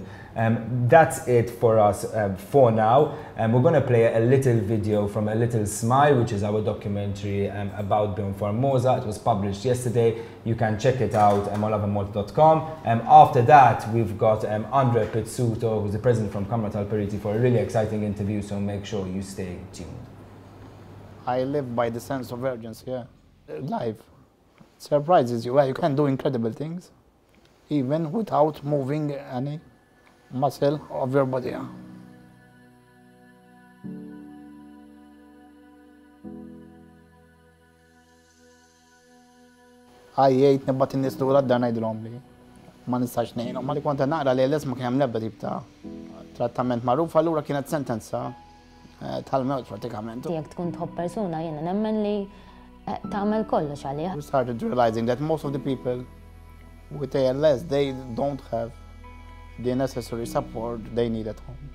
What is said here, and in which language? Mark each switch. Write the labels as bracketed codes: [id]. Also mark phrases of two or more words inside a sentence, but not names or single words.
[en] That's it for us for now. We're going to play a little video from A Little Smile, which is our documentary about Bjorn Formosa. It was published yesterday. You can check it out on lovinmalta.com. After that, we've got Andre Pizzuto, who's the president from Kamra tal-Periti, for a really exciting interview, so make sure you stay tuned. I live by the sense of urgency, yeah. Life surprises you. You can do incredible things, even without moving any muscle of your body. Yeah. [mt] Għajjejt nibbat in-nies lura d-dar ngħidulhom li ma nistax ngħinhom. Ma li kont naqra li l-isma kien hemm l-ebda tip ta' trattament magħruf, allura kienet sentenza tal-mewt pratikament. Jekk tkun tħobb persuna jiena nemmen li tagħmel kollox għalih. [en] We started realizing that most of the people with ALS, they don't have the necessary support they need at home.